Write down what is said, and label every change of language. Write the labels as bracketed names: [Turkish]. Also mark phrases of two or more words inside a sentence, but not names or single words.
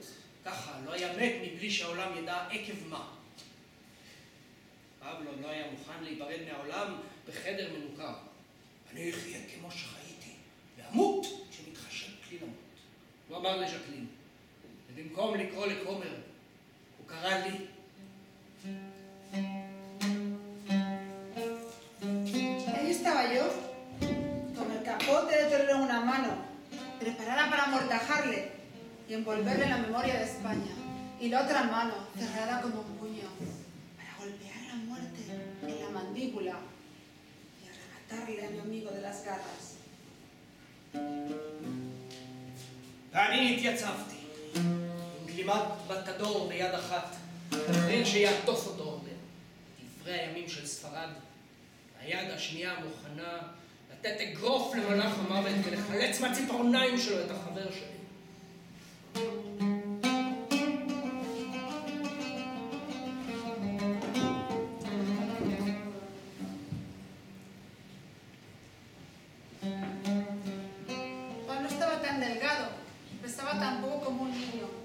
[Hebrew] ככה לא היה מת מבלי שהעולם ידע עקב מה. פבלו לא היה מוכן להיפרד מהעולם בחדר מנוכר. אני אחיה כמו שחייתי, ואמות כשמתחשק לי למות. הוא אמר לז'קלין, ובמקום לקרוא לכומר, הוא קרא לי. [Spanish] Ahí estaba yo, con el capote de torero en una mano, preparada para amortajarle y envolverle en la memoria de España, y la otra mano cerrada como un puño, para golpear la muerte en la mandíbula y arrebatarle a mi amigo de las garras. [Hebrew] ואני התייצבתי, עם גלימת בתדור ביד אחת, כדי שיעטוף אותו לדברי הימים של ספרד. היד השנייה מוכנה לתת אגרוף למלאך המוות ולחלץ מהציפורניים שלו את החבר שלי. [Spanish] Juan no estaba tan delgado, pesaba tan poco como un niño.